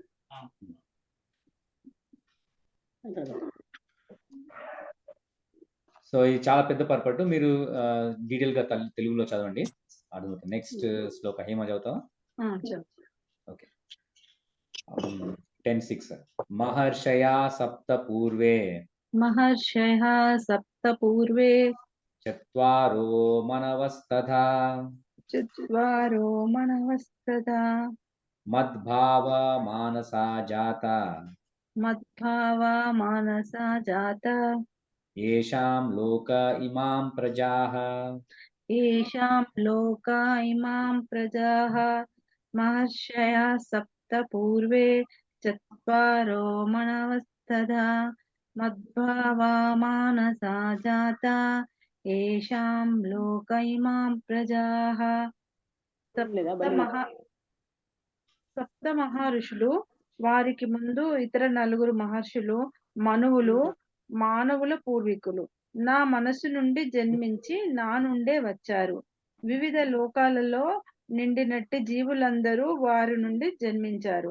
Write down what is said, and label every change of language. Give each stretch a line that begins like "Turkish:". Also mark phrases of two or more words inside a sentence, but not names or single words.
Telugu: సో ఇది చాలా పెద్ద పర్పట్టు, మీరు డీటెయిల్ గా తెలుగులో చదవండి, అర్థమవుతుంది. నెక్స్ట్ శ్లోక హేమ చదువుతావా? ఓకే.
Sanskrit: 10:6 మహర్షయా సప్త పూర్వే महर्षयः सप्त पूर्वे చత్వారో మనవస్తథా चत्वारो मनवस्तथा మద్భావ మానసా జాత मद्भावा मानसा जाता येषां लोक इमां प्रजाः. येषां लोका इमां प्रजाः महर्षयः सप्त पूर्वे चत्वारो मनवस्तथा मद्भावा मानसा जाता येषां लोक इमां प्रजाः.
Telugu: సప్త మహర్షులు, వారికి ముందు ఇతర నలుగురు మహర్షులు మనువులు, మానవుల పూర్వీకులు నా మనసు నుండి జన్మించి నా నుండే వచ్చారు. వివిధ లోకాలలో నిండినట్టి జీవులందరూ వారి నుండి జన్మించారు.